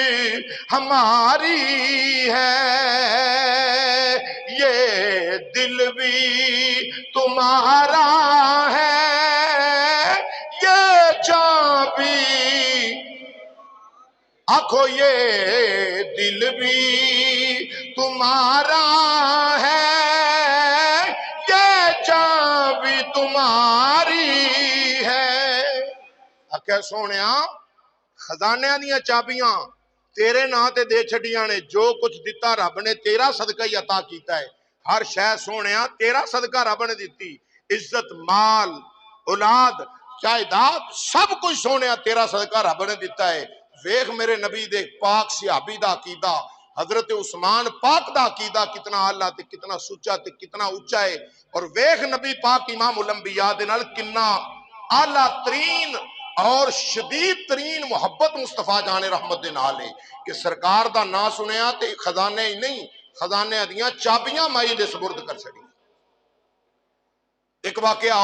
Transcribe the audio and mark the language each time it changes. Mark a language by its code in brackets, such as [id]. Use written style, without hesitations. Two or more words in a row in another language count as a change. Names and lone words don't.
[ur] ہماری ہے، یہ دل بھی تمہارا ہے، یہ جان بھی، آنکھو یہ دل بھی تمہارا ہے، یہ جان بھی تمہاری ہے۔ [pa] آکھے سونیا خزانے دیاں چابیاں تیرے نا تے دے چھڑیاں نے، جو کچھ دیتا رب نے تیرا صدقہ ہی عطا کیتا ہے، ہر شے سونیا تیرا صدقہ رب نے دیتی، عزت مال اولاد جائیداد سب کچھ سونیا تیرا صدقہ رب نے دیتا ہے۔ ویخ میرے نبی دے پاک صحابی دا عقیدہ، حضرت عثمان پاک دا عقیدہ کتنا اعلیٰ تے کتنا سچا تے کتنا اونچا ہے، اور ویخ نبی پاک امام الانبیاء دے نال کتنا اعلیٰ ترین اور شدید ترین محبت مصطفیٰ جان رحمت دے نال ہے کہ سرکار دا نا سنیا تے خزانے ہی نہیں، خزانے دیاں چابیاں مائی دے سپرد کر چھڑی۔ [ur] ایک واقعہ